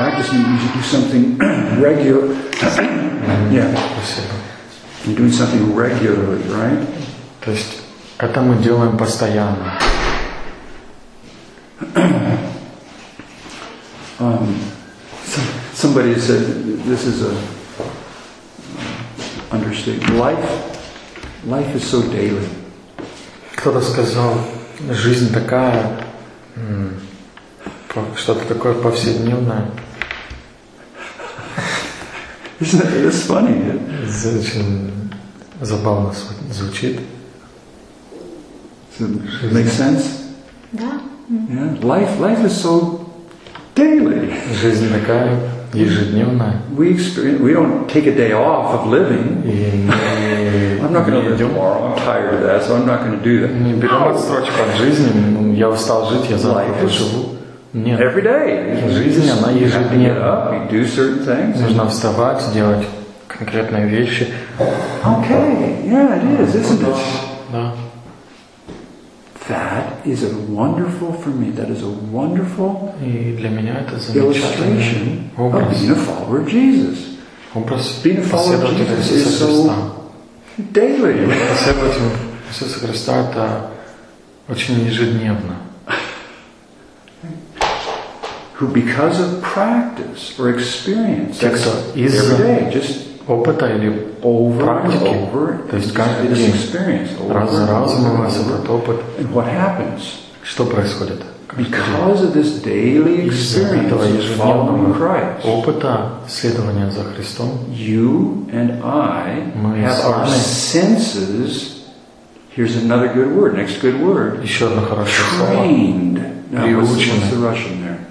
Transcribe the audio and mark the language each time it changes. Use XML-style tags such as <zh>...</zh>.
<en>Practice means you do something regular. Yeah. You're doing something regularly, right?</en> <ru>То есть это мы делаем постоянно.</ru> <en>Somebody said this is a understatement. Life is so daily.</en> <ru>Кто-то сказал, жизнь такая, что-то такое повседневное.</ru> <en>It's funny.</en> <ru>Очень забавно звучит.</ru> <en>Makes sense?</en> <ru>Да.</ru> <en>Yeah. Life is so daily.</en> <ru>Жизнь такая ежедневная.</ru> <en>We don't take a day off of living. I'm not going to live tomorrow. I'm tired of that, so I'm not going to do that.</en> <ru>Не берем отсрочку от жизни. Я устал жить, я завтра поживу. Нет.</ru> <en>Every day.</en> <ru>Жизнь, она ежедневна.</ru> <en>We do certain things.</en> <ru>Нужно вставать, делать конкретные вещи.</ru> <en>Okay. Yeah, it is, isn't it?</en> <ru>Да.</ru> <en>That is a wonderful for me. That is a wonderful illustration of being a follower of Jesus.</en> <ru>Образ.</ru> <en>Being a follower of Jesus is so daily.</en> <ru>Иисуса Христа – это очень ежедневно.</ru> <en>Who, because of practice or experience, every day, just</en> <ru>опыта или</ru> <en>over</en> <ru>практики,</ru> <en>and over,</en> <ru>то есть каждый день,</ru> <en>experience, over</en> <ru>раз за разом у вас этот опыт.</ru> <en>And what happens?</en> <ru>Что происходит?</ru> <en>Because of this daily experience of following Christ,</en> <ru>опыта следования за Христом,</ru> <en>you and I have our senses. Here's another good word. Next good word.</en> <ru>Еще одно хорошее слово.</ru> <en>Trained.</en> <ru>Приучены.</ru> <en>What's the Russian there?</en>